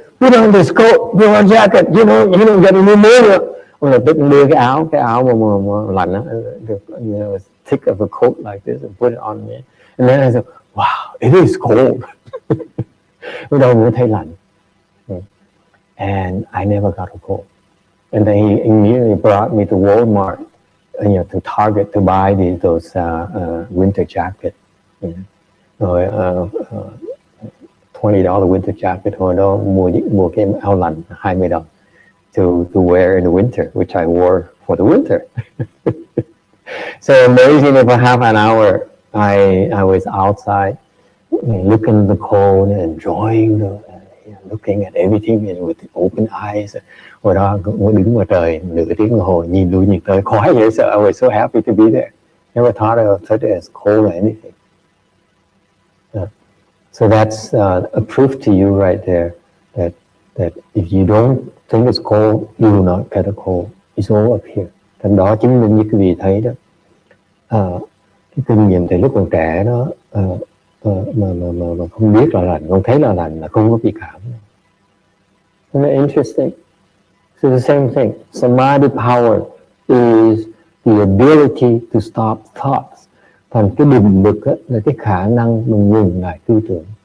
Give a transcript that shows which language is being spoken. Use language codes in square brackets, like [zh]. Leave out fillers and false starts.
[en] Put on this coat, put on jacket, you don't get any more. [vi] Ông lập tức đưa cái áo mà lạnh đó, [en] you know, thick of a coat like this and put it on me. And then I said, wow, it is cold. [vi] Bắt đầu mới thấy lạnh. [en] And I never got a cold. And then he immediately brought me to Walmart, you know, to Target to buy those winter jackets. Rồi $20 winter jacket, [vi] hồi đó mua cái áo lạnh [en] $20 to wear in the winter, which I wore for the winter. So amazing, for half an hour I was outside looking at the cold and enjoying looking at everything with open eyes. [vi] Hồi đó cũng đứng ngoài trời nửa tiếng đồng hồ nhìn đuôi nhìn tới khoái dễ sợ. [en] I was so happy to be there. Never thought it as cold or anything. So that's a proof to you right there that if you don't think it's cold, you will not get a cold. It's all up here. [vi] Thành đó chứng minh như quý vị thấy đó. Cái kinh nghiệm từ lúc còn trẻ đó, mà không biết là lạnh, không thấy là lạnh là không có bị cảm. [en] Isn't it interesting? So the same thing. Samadhi power is the ability to stop thoughts. [vi] Thành cái định lực là cái khả năng mình ngừng lại tư tưởng.